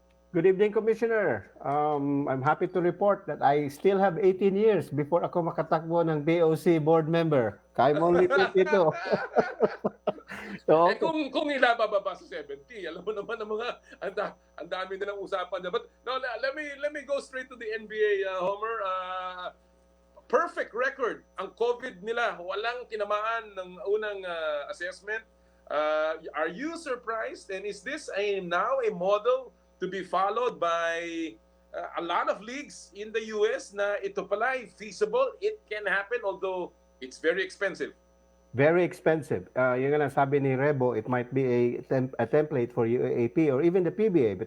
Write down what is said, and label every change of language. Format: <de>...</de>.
<en>Good evening, Commissioner. I'm happy to report that I still have 18 years before</en> <tl>ako makatakbo ng</tl> <en>BOC board member. I'm only 22. So,</en> <tl>kung ilababa sa 70, alam mo naman ang mga ang dami nilang usapan na.</tl> <en>But no, let me go straight to the NBA, Homer.</en> <tl>Perfect record ang COVID nila. Walang tinamaan ng unang assessment.</tl> <en>Are you surprised? And is this now a model to be followed by a lot of leagues in the US</en> <tl>na ito pala ay feasible?</tl> <en>It can happen, although it's very expensive. Very expensive.</en> <tl>Yung nga sabi ni Rebo,</tl> <en>it might be a template for UAAP or even the PBA.</en>